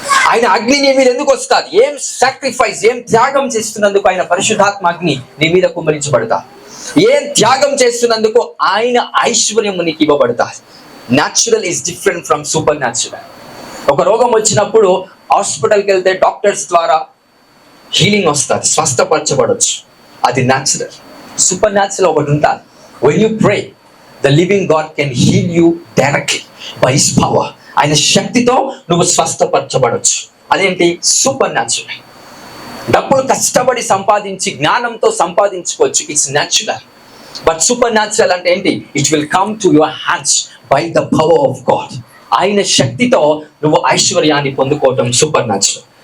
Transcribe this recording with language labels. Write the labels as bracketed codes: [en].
[te] ఆయన అగ్ని నీ మీద ఎందుకు వస్తుంది? ఏం సాక్రిఫైస్, ఏం త్యాగం చేస్తున్నందుకు ఆయన పరిశుద్ధాత్మ అగ్ని నీ మీద కుమ్మరించబడతా. ఏం త్యాగం చేస్తున్నందుకు ఆయన ఐశ్వర్యం నీకు ఇవ్వబడతా. [en] Natural is different from super natural. [te] ఒక రోగం వచ్చినప్పుడు హాస్పిటల్కి వెళ్తే డాక్టర్స్ ద్వారా హీలింగ్ వస్తుంది, స్వస్థపరచబడవచ్చు. అది న్యాచురల్. సూపర్ న్యాచురల్ ఒకటి ఉంటుంది. [en] when you pray the living God can heal you directly by his power. [te] ఆయన శక్తితో నువ్వు స్వస్థపరచబడవచ్చు. అదేంటి? Super natural. డబ్బులు కష్టపడి సంపాదించి జ్ఞానంతో సంపాదించుకోవచ్చు, [en] It's natural. But supernatural [te] అంటే ఏంటి? [en] It will come to your hands by the power of God. [te] ఆయన శక్తితో నువ్వు ఐశ్వర్యాన్ని పొందుకోవటం సూపర్ న్యాచురల్.